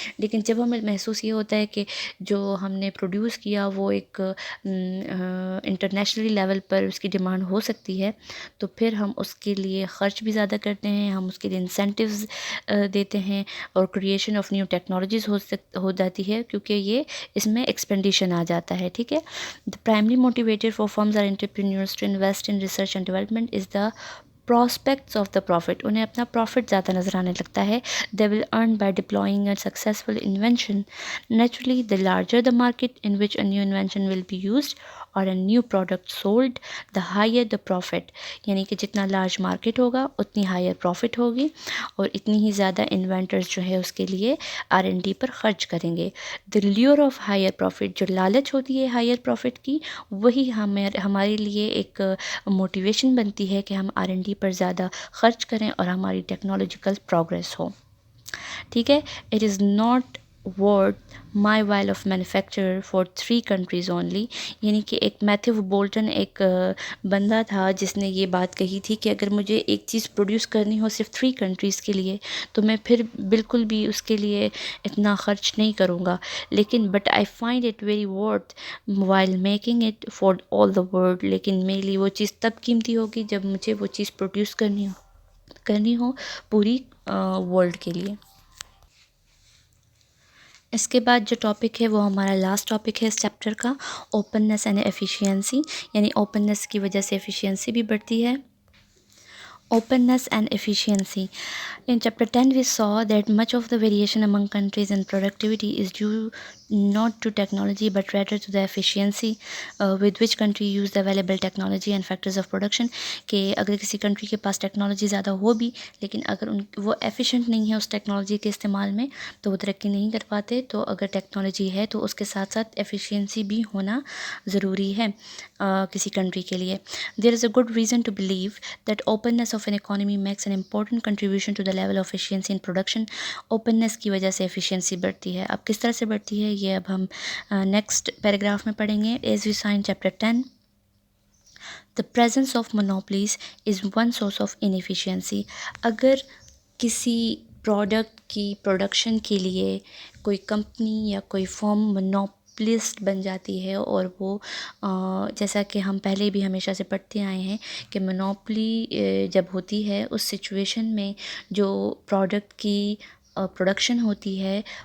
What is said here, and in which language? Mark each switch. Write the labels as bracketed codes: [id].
[ur] لیکن جب ہمیں محسوس یہ ہوتا ہے کہ جو ہم نے پروڈیوس کیا وہ ایک انٹرنیشنلی لیول پر اس کی ڈیمانڈ ہو سکتی ہے, تو پھر ہم اس کے لیے خرچ بھی زیادہ کرتے ہیں, ہم اس کے لیے انسینٹیوز دیتے ہیں, اور کریشن آف نیو ٹیکنالوجیز ہو جاتی ہے کیونکہ یہ اس میں ایکسپینڈیشن آ جاتا ہے. ٹھیک ہے, [en] The primary motivator for firms are entrepreneurs to invest in research and development is the prospects of the profit. [ur] انہیں اپنا پروفٹ زیادہ نظر آنے لگتا ہے. [en] They will earn by deploying a successful invention. Naturally, the larger the market in which a new invention will be used or a new product sold, the higher the profit. [ur] یعنی کہ جتنا large market ہوگا اتنی higher profit ہوگی, اور اتنی ہی زیادہ inventors جو ہے اس کے لیے R&D پر خرچ کریں گے. [en] The lure of higher profit, [ur] جو لالچ ہوتی ہے ہائر پروفٹ کی, وہی ہمارے لیے ایک موٹیویشن بنتی ہے کہ ہم R&D پر زیادہ خرچ کریں اور ہماری ٹیکنالوجیکل پروگریس ہو. ٹھیک ہے, [en] It is not worth my while of manufacture for 3 countries only. [ur] یعنی کہ ایک میتھیو بولٹن ایک بندہ تھا جس نے یہ بات کہی تھی کہ اگر مجھے ایک چیز پروڈیوس کرنی ہو صرف 3 کنٹریز کے لیے تو میں پھر بالکل بھی اس کے لیے اتنا خرچ نہیں کروں گا, لیکن [en] But I find it very worth while making it for all the world. [ur] لیکن میرے لیے وہ چیز تب قیمتی ہوگی جب مجھے وہ چیز پروڈیوس کرنی ہو پوری ورلڈ کے لیے. اس کے بعد جو ٹاپک ہے وہ ہمارا لاسٹ ٹاپک ہے اس چیپٹر کا، اوپننس اینڈ ایفیشینسی، یعنی اوپننس کی وجہ سے ایفیشینسی بھی بڑھتی ہے. [en] Openness and efficiency. In Chapter 10, we saw that much of the variation among countries in productivity is due not to technology but rather to the efficiency with which country use the available technology and factors of production. [ur] کہ اگر کسی country کے پاس technology زیادہ ہو بھی لیکن اگر وہ efficient نہیں ہے اس ٹیکنالوجی کے استعمال میں تو وہ ترقی نہیں کر پاتے. تو اگر ٹیکنالوجی ہے تو اس کے ساتھ ساتھ ایفیشینسی بھی ہونا ضروری ہے کسی کنٹری کے لیے. [en] There is a good reason to believe that openness of an economy makes an important contribution to the level of efficiency in production. [ur] openness کی وجہ سے efficiency بڑھتی ہے. اب کس طرح سے بڑھتی ہے یہ اب ہم نیکسٹ پیراگراف میں پڑھیں گے. [en] As we saw in Chapter 10, the presence of monopolies is one source of inefficiency. [ur] اگر کسی پروڈکٹ کی پروڈکشن کے لیے کوئی کمپنی یا کوئی فرم مونوپلسٹ بن جاتی ہے اور وہ جیسا کہ ہم پہلے بھی ہمیشہ سے پڑھتے آئے ہیں کہ مونوپلی جب ہوتی ہے اس سچویشن میں جو پروڈکٹ کی پروڈکشن ہوتی ہے